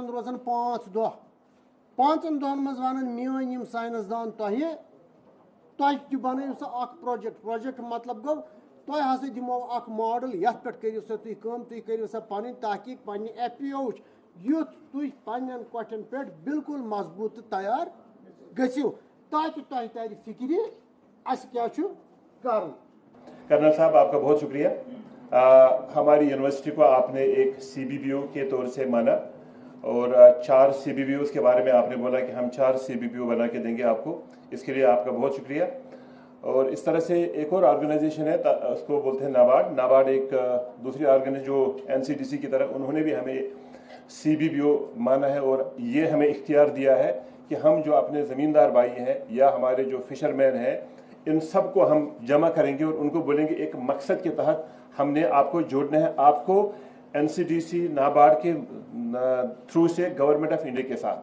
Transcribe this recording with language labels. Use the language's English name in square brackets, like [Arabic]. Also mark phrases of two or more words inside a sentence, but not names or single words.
[Kashmiri] روزن 5 دۄہ 5 دۄہن منٛز ونن میٲنۍ یِم ساینس دان تۄہہِ تہِ بنٲیِو سا اکھ پروجیکٹ مطلب گوٚو تۄہہِ ہسا دِمو اکھ ماڈل یتھ پٮ۪ٹھ کٔرِو سا تُہۍ کٲم تُہۍ کٔرِو سا پنٕنۍ تحقیق پننہِ FPO وٕچ یُتھ تُہۍ پننٮ۪ن کۄٹھٮ۪ن پٮ۪ٹھ بالکل مضبوٗط تہٕ تیار گٔژھِو تاکہِ تۄہہِ ترِ فِکرِ اَسہِ کیٛاہ چھُ کرُن. [Hindi] कर्नल साहब आपका बहुत शुक्रिया. हमारी यूनिवर्सिटी को आपने एक CBBO के तौर से माना और 4 CBBOs के बारे में आपने बोला कि हम 4 CBBO बना के देंगे आपको. इसके लिए आपका बहुत शुक्रिया. और इस तरह से एक और ऑर्गेनाइजेशन है उसको बोलते हैं नाबार्ड एक दूसरी ऑर्गेनाइजेशन जो NCDC की तरह उन्होंने भी हमें CBBO माना है और ये हमें इख्तियार दिया है कि हम जो अपने ज़मींदार भाई हैं या हमारे जो फिशरमैन हैं इन सब को हम जमा करेंगे और उनको बोलेंगे एक मकसद के तहत हमने आपको जोड़ना है आपको NCDC नाबार्ड के थ्रू से [English] Government of India [Hindi] के साथ.